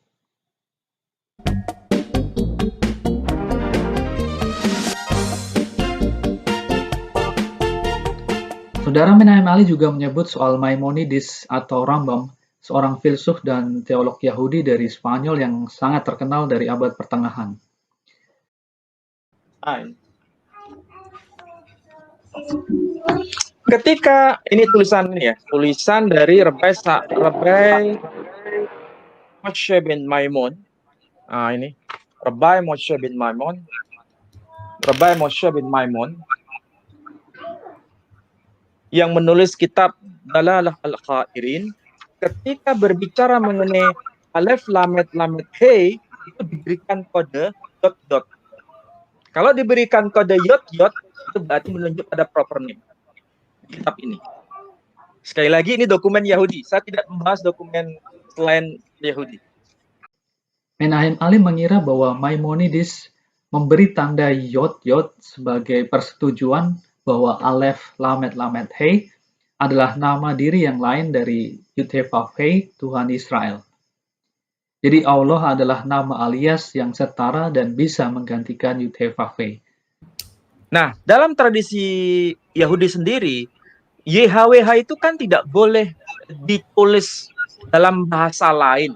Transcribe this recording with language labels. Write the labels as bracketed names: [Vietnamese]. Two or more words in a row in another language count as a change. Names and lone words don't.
[Indonesian] Saudara Menahem Ali juga menyebut soal Maimonides atau Rambam, seorang filsuf dan teolog Yahudi dari Spanyol yang sangat terkenal dari abad pertengahan. Ketika ini tulisan dari Rabbi Moshe bin Maimon. Ini Rabbi Moshe bin Maimon yang menulis kitab Dalalah al-Khairin, ketika berbicara mengenai alef lamet lamet hei itu diberikan kode dot. Kalau diberikan kode yot itu berarti menunjuk pada [English] proper name [Indonesian] di kitab ini. Sekali lagi ini dokumen Yahudi. Saya tidak membahas dokumen selain Yahudi. Menahem Ali mengira bahwa Maimonides memberi tanda yot sebagai persetujuan bahwa alef lamet lamet hei adalah nama diri yang lain dari Yud-Heh-Vav-Heh, Tuhan Israel. Jadi Allah adalah nama alias yang setara dan bisa menggantikan Yud-Heh-Vav-Heh. Nah, dalam tradisi Yahudi sendiri, YHWH itu kan tidak boleh ditulis dalam bahasa lain.